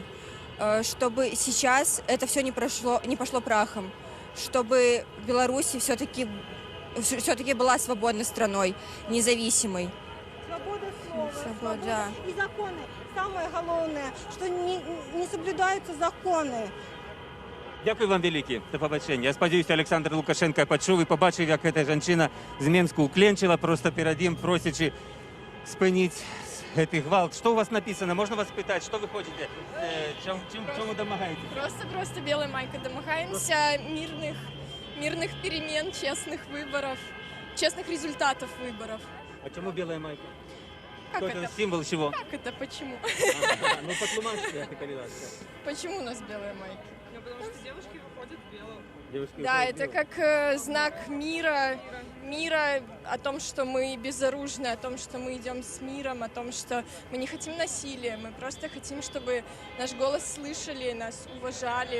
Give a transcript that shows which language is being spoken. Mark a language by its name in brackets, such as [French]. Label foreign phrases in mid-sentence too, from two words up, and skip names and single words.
[Russian] Чтобы сейчас это все не пошло прахом. Чтобы Беларусь все-таки была свободной страной, независимой. Свобода слова, Свобода, да. И законы. Самое главное, что не соблюдаются законы. [Ukrainian] Дякую вам велике. До побачення. Я сподіваюся, Олександр Лукашенко почув і побачив, як ця жінка з Мінську уклінчила просто перед ним, просячи спинити цей гвалт. Що у вас написано? Можна вас питати, що ви хочете? Чому домагаєтесь? [Russian] Просто белой майкой домогаемся мирных перемен, честных выборов, честных результатов выборов. [Ukrainian] А чому біла майка? [Russian] Как Что это? символ чего? Как это? Почему? [Belarusian] Ну, потлумачьте, коли ласка. [Russian] Почему у нас белые майки? Ну, потому что девушки выходят в белом. Девушки Да, выходят в это белом. как знак мира, о том, что мы безоружны, о том, что мы идем с миром, о том, что мы не хотим насилия, мы просто хотим, чтобы наш голос слышали, нас уважали.